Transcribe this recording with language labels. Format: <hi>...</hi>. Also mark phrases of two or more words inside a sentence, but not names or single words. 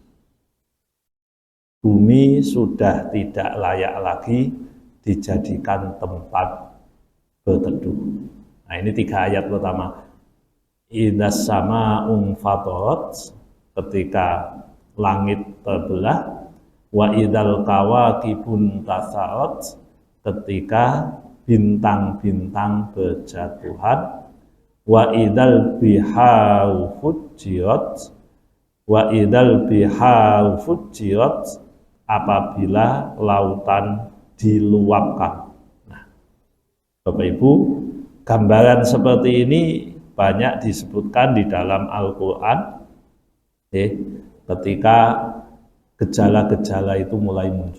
<id>Bumi sudah tidak layak lagi dijadikan tempat berteduh. Nah, ini 3 ayat pertama.</id> <ar>إذا السماء انفطرت,</ar> <id>ketika langit terbelah,</id> <ar>وإذا الكواكب انتثرت,</ar> <id>ketika bintang-bintang berjatuhan,</id> <ar>وإذا البحار فجرت وإذا البحار فجرت,</ar> <id>apabila lautan diluapkan. Nah, Bapak Ibu, gambaran seperti ini banyak disebutkan di dalam Al-Quran, ketika gejala-gejala itu mulai muncul.</id>